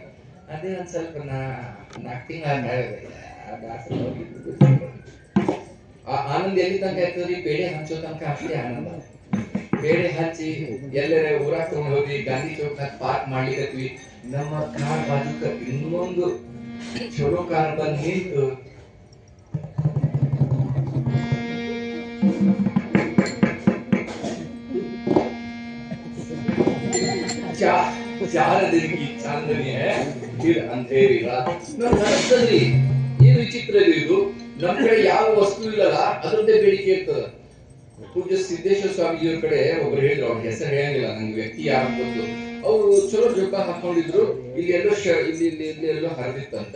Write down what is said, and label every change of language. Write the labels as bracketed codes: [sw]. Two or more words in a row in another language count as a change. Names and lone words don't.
[kn] ಅದೇ ಒಂದ್ ಸ್ವಲ್ಪ ನಾಲ್ಕು ತಿಂಗಳ ಆನಂದ ಎಲ್ಲಿ ತನಕ ಇರ್ತದ್ರಿ? ಪೇಡೆ ಹಂಚೋ ತನಕ ಅಷ್ಟೇ ಆನಂದ. ಪೇಡೆ ಹಚ್ಚಿ ಎಲ್ಲರೇ ಊರಾಗ ತಗೊಂಡ್ ಹೋಗಿ ಗಾಂಧಿ ಚೌಕ್ನಾಗ ಪಾರ್ಕ್ ಮಾಡ್ಲಿಕ್ಕತ್ವಿ. ನಮ್ಮ ಕಾರ್ ಬಾಜುಕ ಇನ್ನೊಂದು ಚಲೋ ಕಾರ್ ಬಂದ್ ನಿಂತು [hi] चार दिन की चांदनी है फिर अंधेरी रात. [kn] ಅನ್ಸ್ತದ್ರಿ, ಏನು ವಿಚಿತ್ರ ಇದು. ನಮ್ ಕಡೆ ಯಾವ ವಸ್ತು ಇಲ್ಲಲ್ಲ ಅದ್ರದ್ದೇ ಬೇಡಿಕೆ ಇರ್ತದ. ಪೂಜ್ಯ ಸಿದ್ದೇಶ್ವರ ಸ್ವಾಮೀಜಿಯವ್ರ ಕಡೆ ಒಬ್ರು ಹೇಳಿದ್ರು, ಅವ್ರ ಹೆಸರು ಹೇಳಂಗಿಲ್ಲ, ನಂಗೆ ವ್ಯಕ್ತಿ ಯಾರು ಗೊತ್ತು. ಅವರು ಚಲೋ ಜೊಕ್ಕ ಹಾಕೊಂಡಿದ್ರು, ಇಲ್ಲಿ ಎಲ್ಲೋ ಹರಿದಿತ್ತಂತ.